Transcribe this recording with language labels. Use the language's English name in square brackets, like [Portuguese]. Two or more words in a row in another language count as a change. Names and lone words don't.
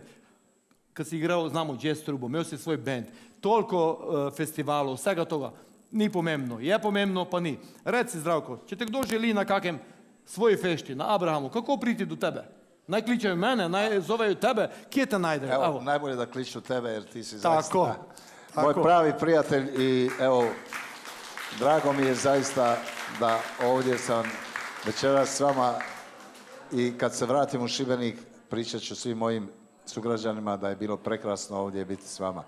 [Slovenian] Kad si igral, znamo, jazz trubo, imel si svoj band, toliko festivalov, vsega toga, ni pomembno, je pomembno, pa ni. Reci, Zdravko, če te kdo želi na kakem svoji fešti, na Abrahamu, kako priti do tebe? Naj kličejo mene, naj zovejo tebe, kje te najdejo? [Croatian] Evo, najbolje da kliču tebe jer ti si Tako, zaista moj pravi prijatelj i evo, drago mi je zaista da ovdje sam večeras s vama i kad se vratim u Šibenik pričat ću svim mojim sugrađanima da je bilo prekrasno ovdje biti s vama.